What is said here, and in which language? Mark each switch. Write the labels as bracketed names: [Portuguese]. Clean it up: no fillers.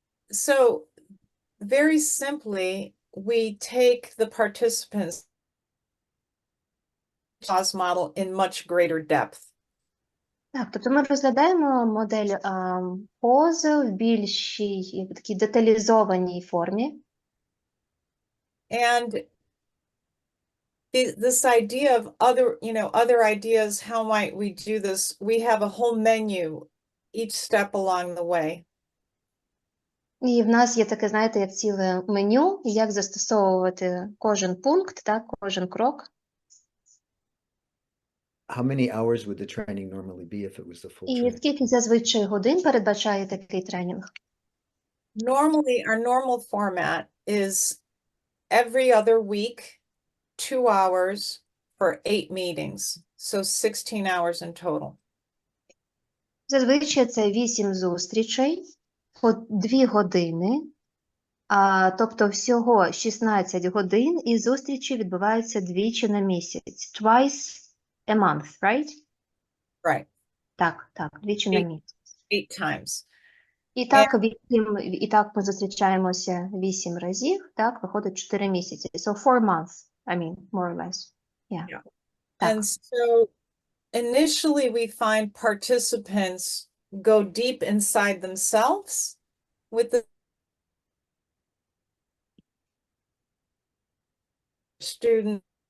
[English] So very simply, we take the participants PA.U.S.E model in much greater depth. [Ukrainian] Так, тобто ми розглядаємо модель PA.U.S.E в більшій такій деталізованій формі. [English] And this idea of other ideas, how might we do this? We have a whole menu each step along the way. [Ukrainian] І в нас є таке, знаєте, як ціле меню, як застосовувати кожен пункт, так, кожен крок. [English] How many hours would the training normally be if it was the full [Ukrainian] І [English] training? [Ukrainian] скільки зазвичай годин передбачає такий тренінг? [English] Normally, our normal format is every other week, 2 hours for 8 meetings. So 16 hours in total. [Ukrainian] Зазвичай це 8 зустрічей по 2 години, тобто всього 16 годин, і зустрічі відбуваються двічі на місяць. [English] Twice a month, right? Right. [Ukrainian] Так, двічі на місяць. [English] 8 times. [Ukrainian] І так ми зустрічаємося 8 разів, так, виходить 4 місяці. [English] So 4 months, I mean, more or less. Yeah. Так. And so initially we find participants go deep inside themselves with the student.